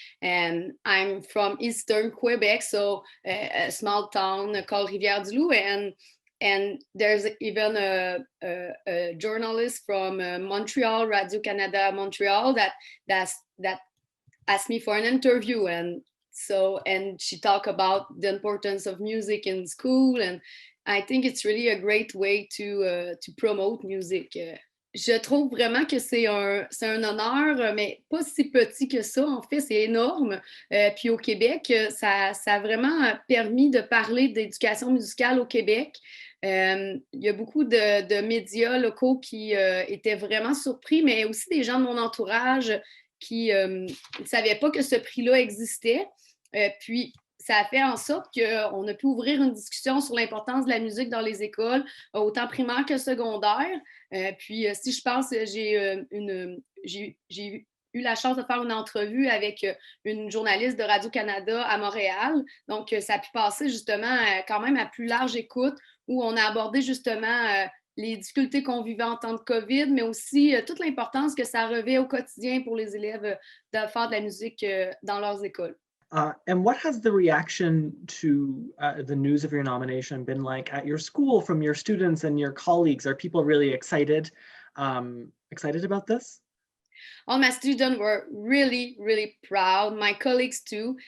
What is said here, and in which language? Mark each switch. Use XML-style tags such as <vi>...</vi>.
<en>And I'm from Eastern Quebec, so a small town called Rivière-du-Loup, and there's even a journalist from Montreal, Radio Canada Montreal, that asked me for an interview, and she talked about the importance of music in school, and I think it's really a great way to promote music.</en> <fr>Je trouve vraiment que c'est un honneur, mais pas si petit que ça. En fait, c'est énorme. Puis au Québec, ça a vraiment permis de parler d'éducation musicale au Québec. Il y a beaucoup de médias locaux qui étaient vraiment surpris, mais aussi des gens de mon entourage qui ne savaient pas que ce prix-là existait. Puis, ça a fait en sorte qu'on a pu ouvrir une discussion sur l'importance de la musique dans les écoles, autant primaires que secondaires. Puis, si je pense, j'ai eu la chance de faire une entrevue avec une journaliste de Radio-Canada à Montréal. Donc, ça a pu passer justement quand même à plus large écoute, où on a abordé justement les difficultés qu'on vivait en temps de COVID, mais aussi toute l'importance que ça revêt au quotidien pour les élèves de faire de la musique dans leurs écoles.</fr> <en>And what has the reaction to the news of your nomination been like at your school from your students and your colleagues? Are people really excited about this? All my students were really, really proud, my colleagues too.</en>